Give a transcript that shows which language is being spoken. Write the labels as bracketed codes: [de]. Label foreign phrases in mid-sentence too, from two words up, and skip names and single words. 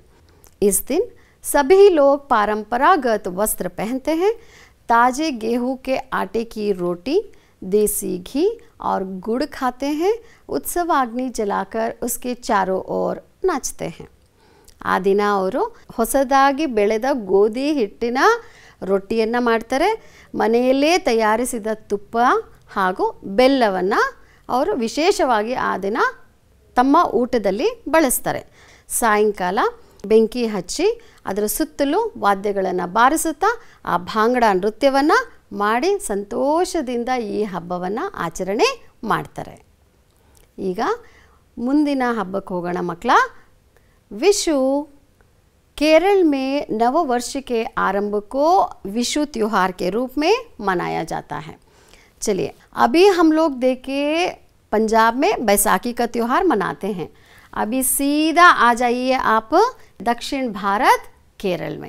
[hi] इस दिन सभी लोग परंपरागत वस्त्र पहनते हैं. ताजे गेहूं के आटे की रोटी, देसी घी और गुड़ खाते हैं. उत्सव अग्नि जलाकर उसके चारों ओर नाचते हैं. [kn] ಆ ದಿನ ಅವರು ಹೊಸದಾಗಿ ಬೆಳೆದ ಗೋಧಿ ಹಿಟ್ಟಿನ ರೊಟ್ಟಿಯನ್ನು ಮಾಡ್ತಾರೆ. ಮನೆಯಲ್ಲೇ ತಯಾರಿಸಿದ ತುಪ್ಪ ಹಾಗೂ ಬೆಲ್ಲವನ್ನು ಅವರು ವಿಶೇಷವಾಗಿ ಆ ದಿನ ತಮ್ಮ ಊಟದಲ್ಲಿ ಬಳಸ್ತಾರೆ. ಸಾಯಂಕಾಲ ಬೆಂಕಿ ಹಚ್ಚಿ ಅದರ ಸುತ್ತಲೂ ವಾದ್ಯಗಳನ್ನು ಬಾರಿಸುತ್ತಾ ಆ ಭಾಂಗಡಾ ನೃತ್ಯವನ್ನು ಮಾಡಿ ಸಂತೋಷದಿಂದ ಈ ಹಬ್ಬವನ್ನು ಆಚರಣೆ ಮಾಡ್ತಾರೆ. ಈಗ ಮುಂದಿನ ಹಬ್ಬಕ್ಕೆ ಹೋಗೋಣ ಮಕ್ಕಳ. [hi] विशु. केरल में नव वर्ष के आरंभ को विशु त्यौहार के रूप में मनाया जाता है. चलिए अभी हम लोग देखे पंजाब में बैसाखी का त्यौहार मनाते हैं. अभी सीधा आ जाइए आप दक्षिण भारत केरल में.